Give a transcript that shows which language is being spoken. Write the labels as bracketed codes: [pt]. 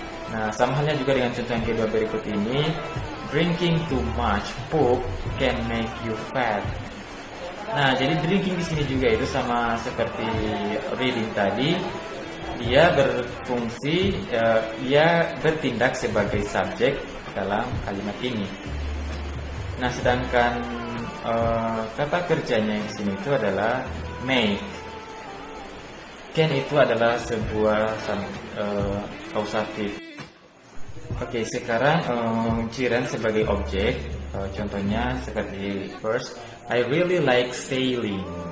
[id] Nah, sama halnya juga dengan contoh yang kedua berikut ini. [en] Drinking too much poop can make you fat. [id] Nah, jadi drinking di sini juga itu sama seperti reading tadi. Dia berfungsi, dia bertindak sebagai subjek dalam kalimat ini. Nah, sedangkan kata kerjanya di sini itu adalah make. Can itu adalah sebuah kausatif. Oke, sekarang gerund sebagai objek. Contohnya seperti [en] first, I really like sailing.